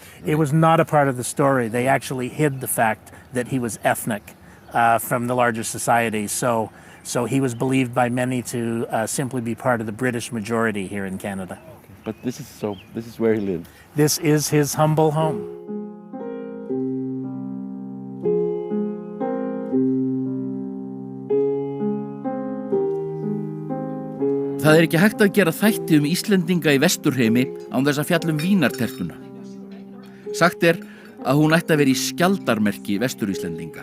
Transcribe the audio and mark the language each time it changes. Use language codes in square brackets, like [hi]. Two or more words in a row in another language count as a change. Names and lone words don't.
[en] It was not a part of the story. They actually hid the fact that he was ethnic from the larger society. So he was believed by many to simply be part of the British majority here in Canada. But this is where he lived. This is his humble home. [is] Það ekki hægt að gera þætti Íslendinga í Vesturheimi án þess að fjalla vínartertuna. Sagt að hún ætti að vera í skjaldarmerki Vestur-Íslendinga.